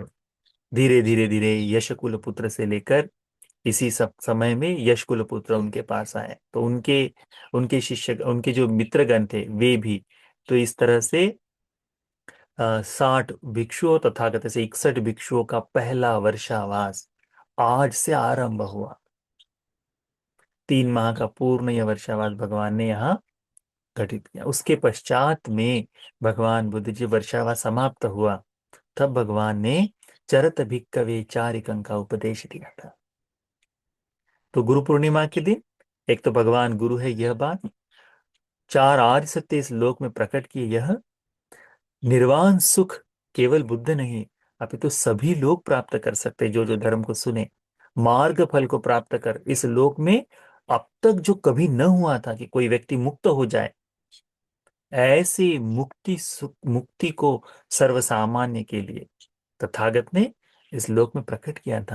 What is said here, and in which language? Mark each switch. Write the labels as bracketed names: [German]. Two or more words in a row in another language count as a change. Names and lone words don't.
[Hindi] धीरे धीरे धीरे यशकुल पुत्र से लेकर इसी सब समय में यशकुल पुत्र उनके पास आए, तो उनके उनके शिष्य, उनके जो मित्रगण थे वे भी, तो इस तरह से 60 भिक्षुओं तथा कहते से 61 भिक्षुओं का पहला वर्षावास आज से आरंभ हुआ। 3 माह का पूर्ण यह वर्षावास भगवान ने यहाँ घटित किया। उसके पश्चात में भगवान बुद्ध जी वर्षावास समाप्त हुआ, तब भगवान ने [Pali] चरत भिक्कवे चारिकं [Hindi] का उपदेश दिया था। तो गुरु पूर्णिमा के दिन एक तो भगवान गुरु है यह बात, चार आर्य सत्य इस लोक में प्रकट किए यह, निर्वाण सुख केवल बुद्ध नहीं अपितु सभी लोग प्राप्त कर सकते, जो जो धर्म को सुने, मार्ग फल को प्राप्त कर इस लोक में अब तक जो कभी न हुआ था कि कोई व्यक्ति मुक्त हो जाए, ऐसी मुक्ति को सर्वसामान्य के लिए तथागत ने इस लोक में प्रकट किया था।